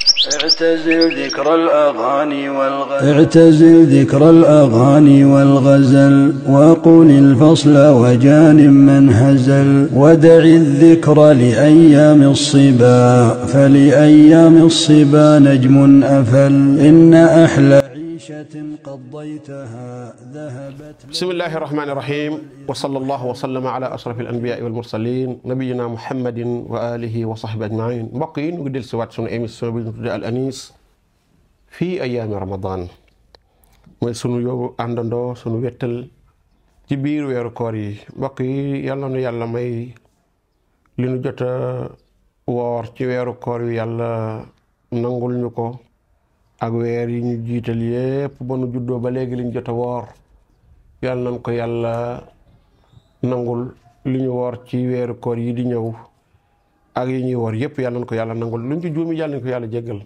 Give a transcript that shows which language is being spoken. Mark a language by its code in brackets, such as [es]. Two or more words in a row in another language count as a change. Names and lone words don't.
[ar] اعتزل ذكر الأغاني والغزل وقل الفصل وجان من هزل ودع الذكر لأيام الصبا فلأيام الصبا نجم أفل إن أحلى عيشة قضيتها ذهبت. بسم الله الرحمن الرحيم وصلى الله وسلم على أشرف الأنبياء والمرسلين نبينا محمد وآله وصحبه أجمعين. [wo] mbokk yi ñu ngi del si waat sunu émission bi ñu tuddee Al Anis [ar] في أيام رمضان [wo] mooy sunu yóbbu àndandoo sunu wettal ci biir weeru koor yi. mbokk yi yàlla nu yàlla may li nu jot a woor ci weeru koor yi yàlla nangul ñu ko ak weer yi ñu jiital yépp ba nu juddoo ba léegi liñ jot a woor yàlla nañ ko yàlla nangul li ñu woor ci weeru koor yi di ñëw ak yi ñuy woor yépp yàlla nañ ko yàlla nangul luñ ci juumi yàlla nañ ko yàlla jéggal.